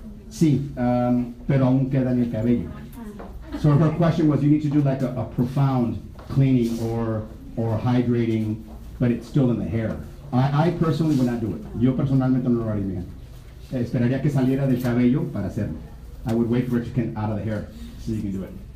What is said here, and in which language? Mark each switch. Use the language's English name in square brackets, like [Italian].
[Spanish] Sí, pero aún queda en el cabello. [English] So her question was, you need to do like a profound cleaning or hydrating, but it's still in the hair. I personally would not do it. [Spanish] Yo personalmente no lo haría. Esperaría que saliera del cabello para hacerlo. [English] I would wait for it to get out of the hair so you can do it.